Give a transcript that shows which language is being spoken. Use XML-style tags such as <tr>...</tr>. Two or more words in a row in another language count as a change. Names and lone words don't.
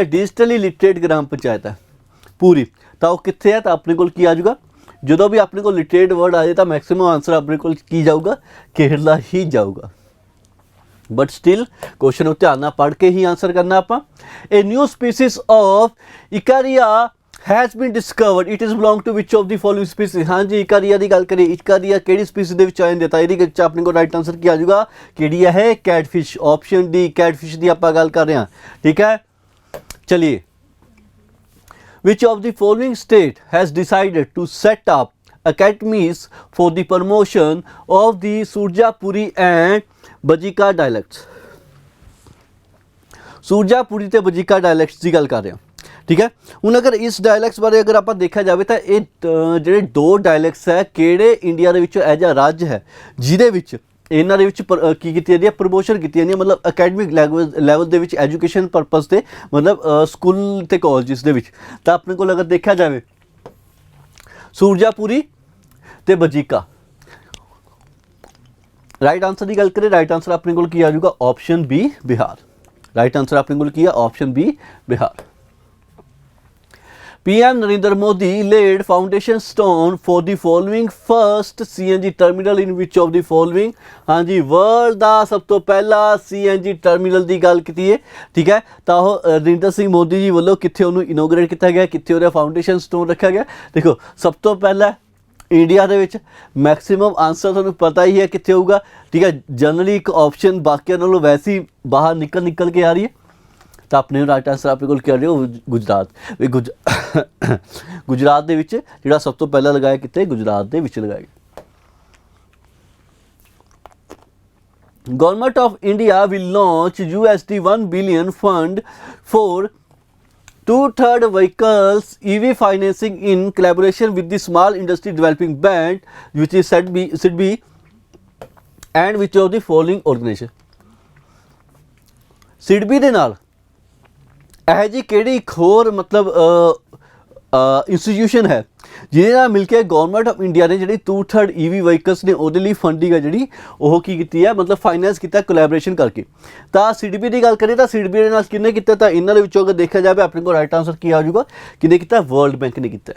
<en>digitally literate</en> <pa>ਗ੍ਰਾਮ ਪੰਚਾਇਤ ਹੈ ਪੂਰੀ। ਤਾਂ ਉਹ ਕਿੱਥੇ ਹੈ? ਤਾਂ ਆਪਣੇ ਕੋਲ ਕੀ ਆ ਜਾਊਗਾ? ਜਦੋਂ ਵੀ ਆਪਣੇ ਕੋਲ</pa> <en>literate word</en> <pa>ਆ ਜਾਏ ਤਾਂ</pa> <en>maximum answer</en> <pa>ਆਪਣੇ ਕੋਲ ਕੀ ਜਾਊਗਾ? ਕੇਰਲਾ ਹੀ ਜਾਊਗਾ।</pa> <en>but still question</en> <pa>ਨੂੰ ਧਿਆਨ ਨਾਲ ਪੜ੍ਹ ਕੇ ਹੀ ਆਨਸਰ ਕਰਨਾ ਆਪਾਂ।</pa> <en>a new species of Ikaria has been discovered, it is belong to which of the following species?</en> <pa>ਹਾਂਜੀ, ਇਕਾਰੀਆ ਦੀ ਗੱਲ ਕਰੀਏ, ਇਕਾਰੀਆ ਕਿਹੜੀ ਸਪੀਸੀਜ਼ ਦੇ ਵਿੱਚ ਆ ਜਾਂਦੇ? ਤਾਂ ਇਹਦੇ ਵਿੱਚ ਆਪਣੇ ਕੋਲ</pa> <en>right answer</en> <pa>ਕੀ ਆ ਜਾਊਗਾ? ਕਿਹੜੀ ਹੈ? ਕੈਟਫਿਸ਼,</pa> <en>option D,</en> <pa>ਕੈਟਫਿਸ਼ ਦੀ ਆਪਾਂ ਗੱਲ ਕਰ ਰਹੇ ਹਾਂ, ਠੀਕ ਹੈ। ਚਲਿਏ,</pa> <en>which of the following state has decided to set up academies for the promotion of the Surjapuri and Bajika dialects?</en> <pa>ਸੁਰਜਾਪੁਰੀ ਤੇ ਬਜੀਕਾ ਡਾਇਲੈਕਟਸ ਦੀ ਗੱਲ ਕਰ ਰਹੇ ਹਾਂ, ਠੀਕ ਹੈ। ਹੁਣ ਅਗਰ ਇਸ ਡਾਇਲੈਕਟਸ ਬਾਰੇ ਅਗਰ ਆਪਾਂ ਦੇਖਿਆ ਜਾਵੇ ਤਾਂ ਇਹ ਜਿਹੜੇ ਦੋ ਡਾਇਲੈਕਟਸ ਹੈ, ਕਿਹੜੇ ਇੰਡੀਆ ਦੇ ਵਿੱਚੋਂ ਇਹੋ ਜਿਹਾ ਰਾਜ ਹੈ ਜਿਹਦੇ ਵਿੱਚ ਇਹਨਾਂ ਦੇ ਵਿੱਚ ਕੀ ਕੀਤੀ ਜਾਂਦੀ ਹੈ? ਪ੍ਰਮੋਸ਼ਨ ਕੀਤੀ ਜਾਂਦੀ ਹੈ, ਮਤਲਬ</pa> <en>academic level</en> <pa>ਦੇ ਵਿੱਚ,</pa> <en>education purpose</en> <pa>'ਤੇ, ਮਤਲਬ ਸਕੂਲ ਅਤੇ ਕਾਲਜਿਸ ਦੇ ਵਿੱਚ। ਤਾਂ ਆਪਣੇ ਕੋਲ ਅਗਰ ਦੇਖਿਆ ਜਾਵੇ ਸੁਰਜਾਪੁਰੀ ਅਤੇ ਬਜੀਕਾ,</pa> <en>right answer</en> <pa>ਦੀ ਗੱਲ ਕਰੀਏ,</pa> <en>right answer</en> <pa>ਆਪਣੇ ਕੋਲ ਕੀ ਆ ਜਾਊਗਾ?</pa> <en>option B,</en> <pa>ਬਿਹਾਰ।</pa> <en>right answer</en> <hi>अपने को की है</hi> <en>option B</en> <hi>बिहार।</hi> <en>PM Narendra Modi laid foundation stone for the following first CNG terminal in which of the following।</en> <pa>ਹਾਂ ਜੀ, ਵਰਲਡ ਦਾ ਸਭ ਤੋਂ ਪਹਿਲਾ CNG ਟਰਮੀਨਲ ਦੀ ਗੱਲ ਕੀਤੀ ਹੈ, ਠੀਕ ਹੈ। ਤਾਂ ਉਹ ਨਰਿੰਦਰ ਸਿੰਘ ਮੋਦੀ ਜੀ ਵੱਲੋਂ ਕਿੱਥੇ ਉਹਨੂੰ ਇਨੋਗ੍ਰੇਟ ਕੀਤਾ ਗਿਆ, ਕਿੱਥੇ ਉਹਦਾ</pa> <en>foundation stone</en> <pa>ਰੱਖਿਆ ਗਿਆ। ਦੇਖੋ ਸਭ ਤੋਂ ਪਹਿਲਾਂ ਇੰਡੀਆ ਦੇ ਵਿੱਚ</pa> <en>maximum answer</en> <pa>ਤੁਹਾਨੂੰ ਪਤਾ ਹੀ ਹੈ ਕਿੱਥੇ ਹੋਊਗਾ, ਠੀਕ ਹੈ। ਜਨਰਲੀ ਇੱਕ ਆਪਸ਼ਨ ਬਾਕੀਆਂ ਨਾਲੋਂ ਵੈਸੇ ਹੀ ਬਾਹਰ ਨਿਕਲ ਕੇ ਆ ਰਹੀ ਹੈ। ਤਾਂ ਆਪਣੇ</pa> <en>right answer</en> <pa>ਆਪਣੇ ਕੋਲ ਕਹਿ ਰਹੇ ਹੋ ਗੁਜਰਾਤ। ਵੀ ਗੁਜਰਾਤ ਦੇ ਵਿੱਚ ਜਿਹੜਾ ਸਭ ਤੋਂ ਪਹਿਲਾਂ ਲਗਾਇਆ ਕਿਤੇ, ਗੁਜਰਾਤ ਦੇ ਵਿੱਚ ਲਗਾਇਆ ਗਿਆ।</pa> <en>Government of India will launch $1 billion fund for 2/3 vehicles EV financing in collaboration with the Small Industry Development Bank, which is should be and which of the following organization।</en> <pa>SIDBI ਦੇ ਨਾਲ ਇਹ ਜੀ ਕਿਹੜੀ ਇੱਕ ਹੋਰ ਮਤਲਬ ਇੰਸਟੀਟਿਊਸ਼ਨ ਹੈ ਜਿਹਦੇ ਨਾਲ ਮਿਲ ਕੇ ਗਵਰਨਮੈਂਟ ਆਫ ਇੰਡੀਆ ਨੇ ਜਿਹੜੀ 2/3 EV ਵਹੀਕਲਸ ਨੇ ਉਹਦੇ ਲਈ ਫੰਡਿੰਗ ਹੈ ਜਿਹੜੀ ਉਹ ਕੀ ਕੀਤੀ ਹੈ, ਮਤਲਬ ਫਾਈਨੈਂਸ ਕੀਤਾ ਕੋਲੈਬੋਰੇਸ਼ਨ ਕਰਕੇ। ਤਾਂ SIDBI ਦੀ ਗੱਲ ਕਰੀਏ ਤਾਂ SIDBI ਦੇ ਨਾਲ ਕਿਹਨੇ ਕੀਤਾ, ਤਾਂ ਇਹਨਾਂ ਦੇ ਵਿੱਚੋਂ ਅਗਰ ਦੇਖਿਆ ਜਾਵੇ ਆਪਣੇ ਕੋਲ</pa> <en>right answer</en> <pa>ਕੀ ਆ ਜਾਊਗਾ, ਕਿਹਨੇ ਕੀਤਾ, ਵਰਲਡ ਬੈਂਕ ਨੇ ਕੀਤਾ।</pa>